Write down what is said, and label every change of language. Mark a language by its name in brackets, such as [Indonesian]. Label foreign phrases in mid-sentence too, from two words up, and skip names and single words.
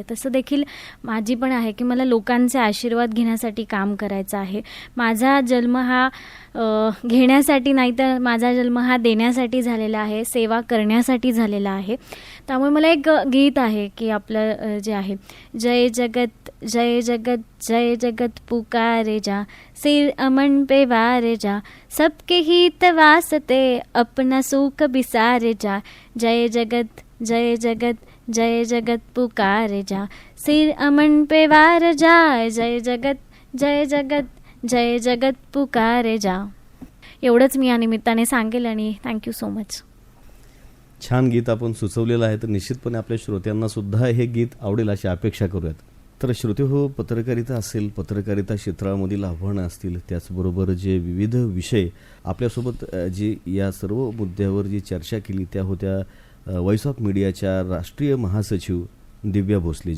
[Marathi] तसं देखील माझी पण आहे की मला लोकांचे आशीर्वाद घेण्यासाठी काम करायचं आहे. माझा जन्म हा घेण्यासाठी नाही तर माझा जन्म हा देण्यासाठी झालेला आहे, सेवा करण्यासाठी झालेला आहे. त्यामुळे मला एक गीत आहे की आपलं जे आहे, [Hindi] जय जगत जय जगत जय जगत पुकारे जा, सिर अमन पे वारे जा, सबके हित वास्ते अपना सुख बिसारे जा, जय जगत जय जगत जय जगत पुकारे जा, सिर अमन पे वार जा, जय जगत जय जगत जय जगत पुकारे जा. [Marathi] एवढंच मी या निमित्ताने सांगेल आणि [English] thank you so much. [Marathi] छान गीत आपण सुचवलेलं आहे, तर निश्चितपणे आपल्या श्रोत्यांना सुद्धा हे गीत आवडेल अशी अपेक्षा करूयात. तर श्रोते हो, पत्रकारिता असेल, पत्रकारिता क्षेत्रामधील आव्हानं असतील, त्याचबरोबर जे विविध विषय आपल्यासोबत जी या सर्व मुद्द्यावर जी चर्चा केली त्या होत्या व्हॉइस ऑफ मीडियाच्या राष्ट्रीय महासचिव दिव्या भोसलेजी.